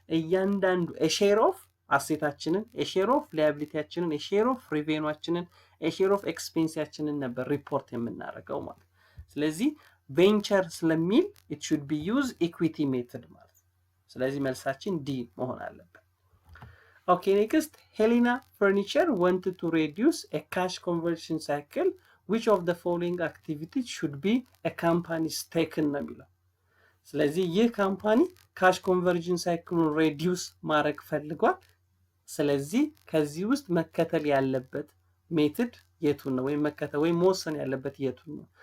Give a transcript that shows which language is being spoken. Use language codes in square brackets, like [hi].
[am] እያንዳንዱ ሼር ኦፍ አሴታችንን፣ ሼር ኦፍ ሊያቢሊቲያችንን፣ ሼር ኦፍ ሪቬኑአችንን፣ ሼር ኦፍ ኤክስፔንሲያችንን ነበር ሪፖርት የምናደርገው ማለት። ስለዚህ ቬንቸር ስለሚል [en] it should be use equity method [am] ማለት። ስለዚህ መልሳችን ዲ መሆን አለበት። [en] Okay, next, Helena Furniture wanted to reduce a cash conversion cycle. Which of the following activities should be a company's taken [am] ነው የሚለው። ስለዚህ ይህ ካምፓኒ ካሽ ኮንቨርዥን ሳይክሉን ሬዲዩስ ማድረግ ፈልጓል። ስለዚህ ከዚህ ውስጥ መከተል ያለበት ሜትድ የቱን ነው? ወይም መከተል ወይም መወሰን ያለበት የቱን ነው?